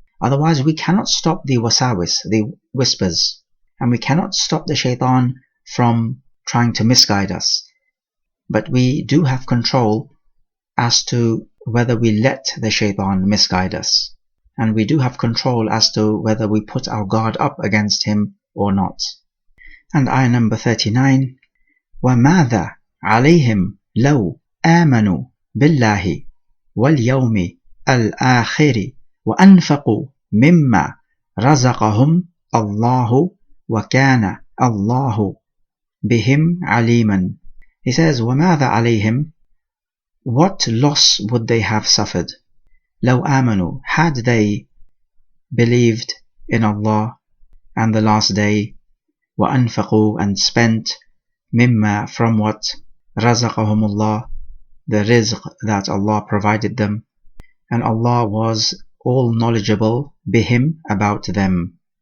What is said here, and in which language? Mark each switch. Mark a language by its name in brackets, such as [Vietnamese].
[English] Otherwise, we cannot stop the wasawis, the whispers, and we cannot stop the shaitan from trying to misguide us. But we do have control as to whether we let the shaitan misguide us. And we do have control as to whether we put our guard up against him or not. And ayah number 39, [Arabic] وَمَاذَا عَلَيْهِمْ لَوْ آمَنُوا بِاللَّهِ وَالْيَوْمِ الْآخِرِ وَأَنْفَقُوا مِمَّا رَزَقَهُمْ اللَّهُ وَكَانَ اللَّهُ بِهِمْ عَلِيمًا. [English] He says, [Arabic] وَمَاذَا عَلَيْهِمْ, [English] what loss would they have suffered? [Arabic] لَوْ آمَنُوا, [English] had they believed in Allah and the last day, [Arabic] وَأَنْفَقُوا, [English] and spent, [Arabic] مِمَّا, [English] from what, [Arabic] رَزَقَهُمُ اللَّهُ, [English] the rizq that Allah provided them, and Allah was all knowledgeable, bihim, about them.